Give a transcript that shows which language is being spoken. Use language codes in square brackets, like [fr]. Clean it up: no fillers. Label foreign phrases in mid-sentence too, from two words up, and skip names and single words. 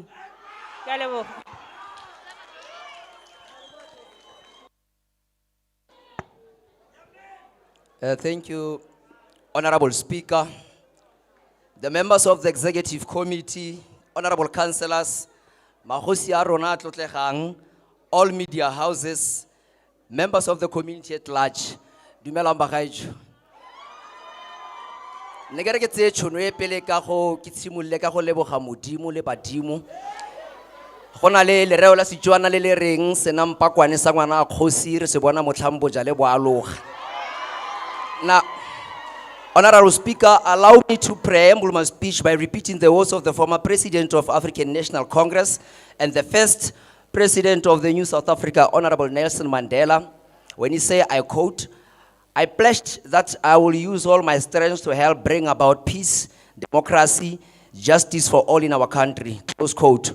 [tn] Ke a leboga. [en] Thank you, Honorable Speaker, the members of the Executive Committee, Honorable Councillors, [tn] Mahosi a rona a tlotlegang, [en] all media houses, members of the community at large. [tn] Dumelang bagaetsho. Ne ke re ke tseye tšhono e pele ka go ke tshimolle ka go leboga Modimo le badimo. Go na le lereo la Setswana le le reng senampakwane sa ngwana a kgosi re se bona motlhang boja le bo aloga. [en] Now, Honorable Speaker, allow me to preamble my speech by repeating the words of the former President of African National Congress and the first President of the New South Africa, Honorable Nelson Mandela, when he said, I quote, "I pledged that I will use all my strength to help bring about peace democracy, justice for all in our country, close quote.